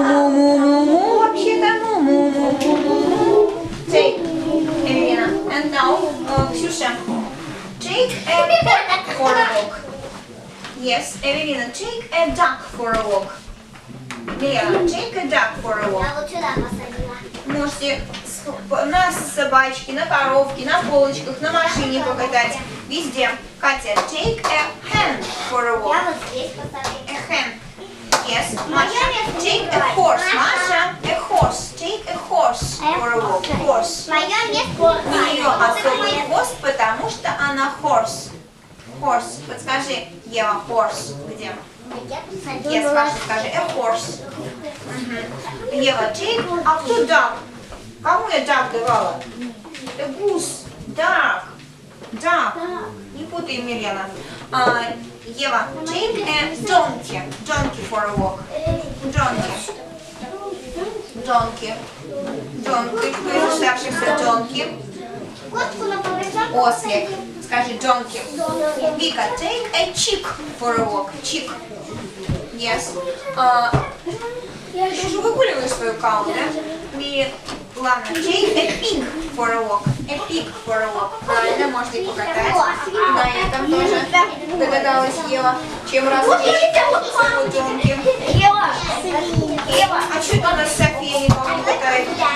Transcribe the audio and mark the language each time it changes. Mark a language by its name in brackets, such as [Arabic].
[Russian] Му-му-му-му, вообще-то му-му-му-му-му. [English] Take, Evelina. And now, Ksyusha, take a duck for a walk. Yes, Evelina, take a duck for a walk. Лена, take a duck for a walk. [Russian] Я вот сюда посадила. Можете на собачке, на коровке, на полочках, на машине покатать. Везде. [English] Катя, take a hen for a walk. [Russian] Я вот здесь посадила. [English] A hen. Yes, Masha, take a horse. Masha, a horse. Take a horse for a walk. Horse. [Russian] Моя место. У нее особый хвост, потому что она horse. [English] Horse. [Russian] Подскажи, Ева, horse. Где? Я посадила. [English] Yes, Маша, скажи, a horse. Мгм. Ева, take up to duck. [Russian] Кому я duck давала? [English] A goose. Duck. Duck. [Russian] Не путай, [English] Милена. Ева, take a donkey. Donkey for a walk. Donkey. Donkey. Donkey. [Russian] Кто из оставшихся donkey? Котку на повышенку. Ослик. Скажи donkey. [English] Вика, take a chick for a walk. Chick. Yes. [Russian] Ты уже выгуливаешь свою кау, да? И ладно, [English] take a pig for a walk. A pig for a walk. [Russian] Правильно, можно и покатать. Да, я там тоже догадалась, Ева. Чем развлечь свою donkey? Ева, а что это у нас София никого не катает?